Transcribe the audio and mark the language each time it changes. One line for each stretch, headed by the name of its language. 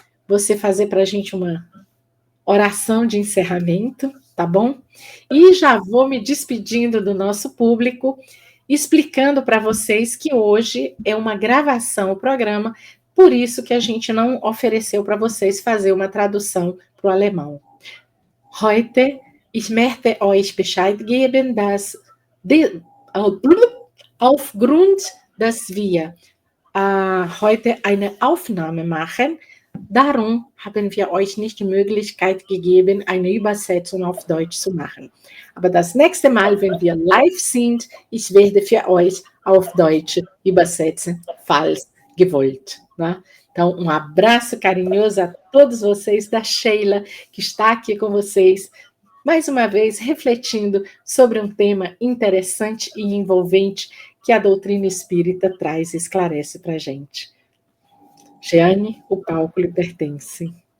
Portuguese: Você fazer para a gente uma oração de encerramento, tá bom? E já vou me despedindo do nosso público, explicando para vocês que hoje é uma gravação, o programa, por isso que a gente não ofereceu para vocês fazer uma tradução para o alemão.
German: Heute, ich möchte euch Bescheid geben, dass aufgrund, dass wir heute eine Aufnahme machen, darum haben wir euch nicht die Möglichkeit gegeben, eine Übersetzung auf Deutsch zu machen. Aber das nächste Mal, wenn wir live sind, ich werde für euch auf Deutsch übersetzen, falls gewollt.
Portuguese: Né? Então, um abraço carinhoso a todos vocês, da Sheila, que está aqui com vocês, mais uma vez refletindo sobre um tema interessante e envolvente que a doutrina espírita traz e esclarece para a gente. Jeane, o palco lhe pertence.